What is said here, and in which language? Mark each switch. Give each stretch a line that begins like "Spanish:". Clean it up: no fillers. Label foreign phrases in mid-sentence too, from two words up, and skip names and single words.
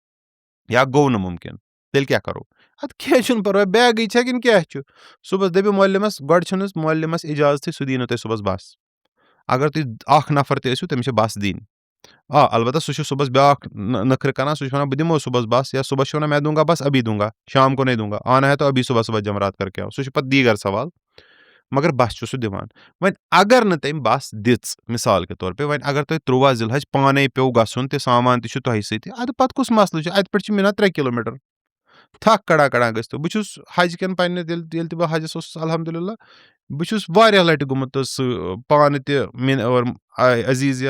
Kashmiri: یا گوٚو نہٕ مُمکِن تیٚلہِ کیٛاہ کَرو اَدٕ کینٛہہ چھُنہٕ پَرواے بیگٕے چھےٚ کِنہٕ کیٛاہ چھُ صُبحس دٔپِو مولِمَس گۄڈٕ چھُنہٕ مولِمَس اِجازتٕے سُہ دی نہٕ تۄہہِ صُبحس بَس اگر تُہۍ اَکھ نفر تہِ ٲسِو تٔمِس چھِ بَس دِنۍ البتہ سُہ چھُ صُبحس بیٛاکھ نٔکھرٕ کَران سُہ چھُ وَنان بہٕ دِمو صُبحس بَس یا صُبحس چھُ وَنان
Urdu: مےٚ دوٗنگا بَس ابھی دوٗنگا شام کو نہیں دوٗنگا آنا ہے تو ابھی صُبح جمرات کر کے آو
Kashmiri: سُہ چھُ پَتہٕ دیٖگر سوال مگر بَس چھُ سُہ دِوان وۄنۍ اگر نہٕ تٔمۍ بَس دِژ
Urdu: مِثال کے طور پے
Kashmiri: وۄنۍ اگر تۄہہِ 13 ذِلحج پانَے پیوٚو گژھُن تہِ سامان تہِ چھُ تۄہہِ سۭتۍ اَدٕ پَتہٕ کُس مَسلہٕ چھُ اَتہِ پٮ۪ٹھ چھِ مِنان 3 کِلوٗمیٖٹر تھکھ کَڑان گٔژھتو بہٕ چھُس حج کٮ۪ن پنٛنہِ ییٚلہِ تہِ بہٕ حجَس اوسُس الحمدُاللہ بہٕ چھُس واریاہ لَٹہِ گوٚمُت حظ سُہ پانہٕ تہِ اور عزیٖزیا